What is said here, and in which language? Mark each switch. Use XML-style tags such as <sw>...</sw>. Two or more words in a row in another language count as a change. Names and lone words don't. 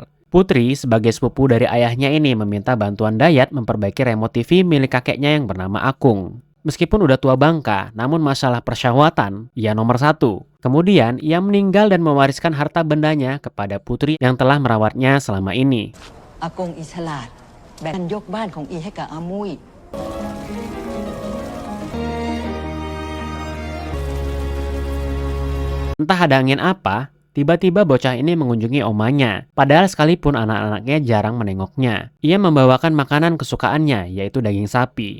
<id>Putri sebagai sepupu dari ayahnya ini meminta bantuan Dayat memperbaiki remote TV milik kakeknya yang bernama Akung. Meskipun udah tua bangka, namun masalah persyahwatan, ia nomor 1. Kemudian, ia meninggal dan mewariskan harta bendanya kepada putri yang telah merawatnya selama ini. Akung isalat,</id> <th>แบ่งยกบ้านของอีให้กับอามุย.</th> <id>Entah ada angin apa, tiba-tiba bocah ini mengunjungi omanya. Padahal sekalipun anak-anaknya jarang menengoknya. Ia membawakan makanan kesukaannya, yaitu daging sapi.</id>